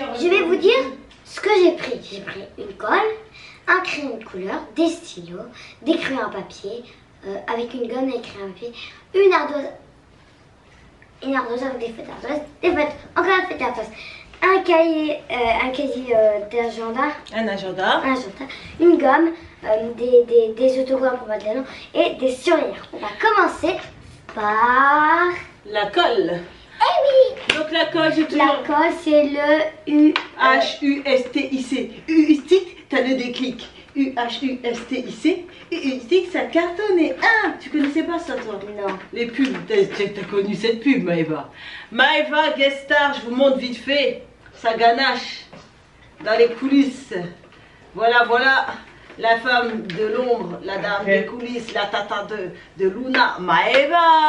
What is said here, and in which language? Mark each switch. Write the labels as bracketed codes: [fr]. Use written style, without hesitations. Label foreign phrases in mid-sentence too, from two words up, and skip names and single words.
[fr] Je vais vous dire ce que j'ai pris. J'ai pris une colle, un crayon de couleur, des stylos, des crayons à papier, avec une gomme et crayon à papier, une ardoise avec des feutres d'ardoise, des feutres, encore un feutre d'ardoise, un casier d'agenda, Un agenda, une gomme, des autocollants pour mettre les noms et des surligneurs. On va commencer par... la colle. Eh oui! Donc la colle, j'ai toujours... La colle, c'est le U... H-U-S-T-I-C. U-stick, t'as le déclic. U-H-U-S-T-I-C. U-stick, ça cartonnait. Ah, tu connaissais pas ça, toi? Non. Les pubs, t'as connu cette pub, Maëva. Maëva, guest star, je vous montre vite fait. Ça ganache dans les coulisses. Voilà. La femme de l'ombre, la dame des coulisses, la tata de Luna, Maëva.